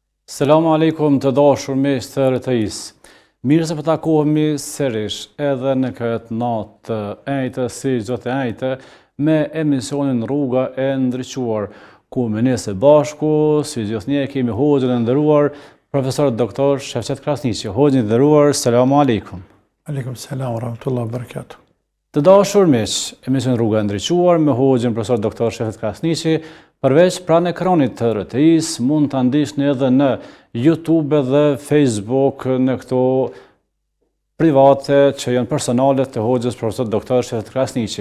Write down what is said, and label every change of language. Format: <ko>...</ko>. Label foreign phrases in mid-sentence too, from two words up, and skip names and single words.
<ar>السلام عليكم</ar> <sq>të dashur miq të RTS. Mirë se po takohemi sërish edhe në këtë natë të ejtë si çdo të ejtë me emisionin Rruga e Ndriçuar, ku me ne së bashku, si gjithnjë kemi hoxhën e nderuar, profesor doktor Shefqet Krasniqi. Hoxhën e nderuar,</sq> <ar>السلام عليكم. عليكم السلام ورحمة الله وبركاته.</ar> <sq>Të dashur miq, emision Rruga e Ndriçuar me hoxhën profesor doktor Shefqet Krasniqi. Përveç pranë ekranit të RTS, mund të ndiqni edhe në YouTube dhe Facebook në këto private që janë personale të hoxhës profesor doktor Shefqet Krasniqi.</sq>